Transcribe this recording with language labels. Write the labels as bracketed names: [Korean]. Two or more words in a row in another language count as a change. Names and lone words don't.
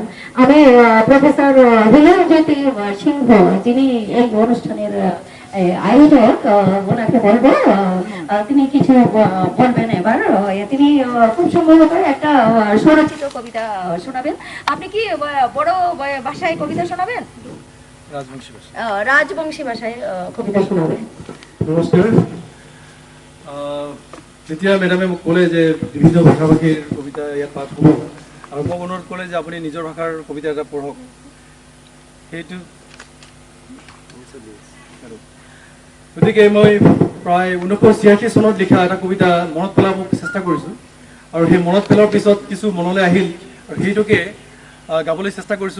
[Bangla] আমি প্রফেসর হীরজ্যোতি সিংহ, যিনি এই অনুষ্ঠানের আয়োজক, ওনাকে বলবো তিনি কিছু বলবেন। এবার তিনি খুব সম্ভবত একটা স্বরচিত কবিতা শোনাবেন। আপনি কি বড় ভাষায় কবিতা শোনাবেন? রাজবংশী ভাষায় কবিতা শোনাবেন। [Assamese] নমস্কাৰ। যেতিয়া মেডামে মোক ক'লে যে বিভিন্ন ভাষা ভাষীৰ কবিতা ইয়াত পাঠ হ'ব, আৰু মোক অনুৰোধ ক'লে যে আপুনি নিজৰ ভাষাৰ কবিতা এটা পঢ়ক, সেইটো গতিকে মই প্ৰায় 1986 চনত লিখা এটা কবিতা মনত পেলাব চেষ্টা কৰিছোঁ, আৰু সেই মনত পেলোৱাৰ পিছত কিছু মনলৈ আহিল, আৰু সেইটোকে গাবলৈ চেষ্টা কৰিছোঁ।